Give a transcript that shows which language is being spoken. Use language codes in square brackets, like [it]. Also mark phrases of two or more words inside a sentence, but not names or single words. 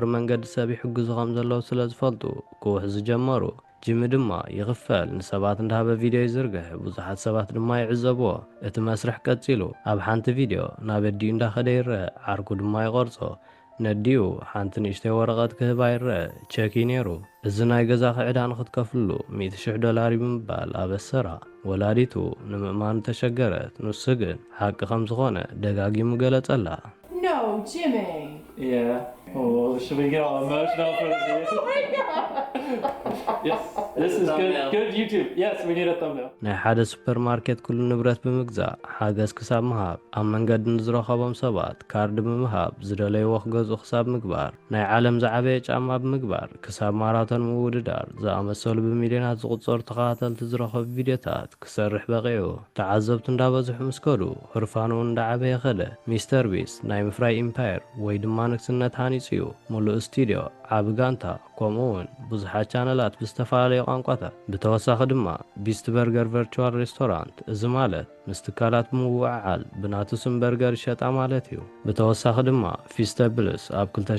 [ti] መንገዲ ሰብ ይሕግዙ ከም ዘለዉ ስለ ዝፈልጡ ክውሕ ዝጀመሩ። ጂሚ ድማ ይኽፈል ንሰባት እንዳሃበ ቪድዮ ይዝርግሕ። ብዙሓት ሰባት ድማ ይዕዘብዎ። እቲ መስርሕ ቀፂሉ ኣብ ሓንቲ ቪድዮ ናብ ኣዲኡ እንዳኸደ ይርአ። ዓርኩ ድማ ይቐርጾ። ነዲኡ ሓንቲ ንእሽተይ ወረቐት ክህባ ይርአ። ቸኪ ነይሩ። እዚ ናይ ገዛ ክዕዳ ንኽትከፍሉ $100,000 ብምባል ኣበሰራ። ወላዲቱ ንምእማኑ ተሸገረት። ንሱ ግን ሓቂ ከም ዝኾነ ደጋጊሙ ገለጸላ። [en] No, Jimmy. Yeah. Oh, should we get all emotional for the video? Oh my God. Yes. This is good YouTube. Yes, we need a thumbnail. [ti] ናይ ሓደ ሱፐርማርኬት ኩሉ ንብረት ብምግዛእ ሓገዝ ክሳብ ምሃብ፣ ኣብ መንገዲ ንዝረኸቦም ሰባት ካርዲ ብምሃብ ዝደለይዎ ክገዝኡ ክሳብ ምግባር፣ ናይ ዓለም ዝዓበየ ጫማ ብምግባር ክሳብ ማራቶን ምውድዳር ዝኣመሰሉ ብሚልዮናት ዝቑፀሩ ተኸታተልቲ ዝረኸቡ ቪድዮታት ክሰርሕ በቂዑ። ተዓዘብቲ እንዳበዝሑ ምስ ከዱ ህርፋኑ እንዳዓበየ ኸደ። ሚስተር ቢስት ናይ ምፍራይ ኢምፓየር ወይ ድማ ንግስነት ሃኒፁ እዩ። ሙሉእ ስቱድዮ፣ ዓቢ ጋንታ፣ ከምኡውን ብዙሓት ቻነላት ብዝተፈላለዩ ቋንቋታት። ብተወሳኺ ድማ ቢስት በርገር [en] virtual restaurant፣ [ti] እዚ ማለት ምስ ትካላት ብምውዕዓል ብናቱ ስም በርገር ይሸጣ ማለት እዩ። ብተወሳኺ ድማ ፊስተብልስ ኣብ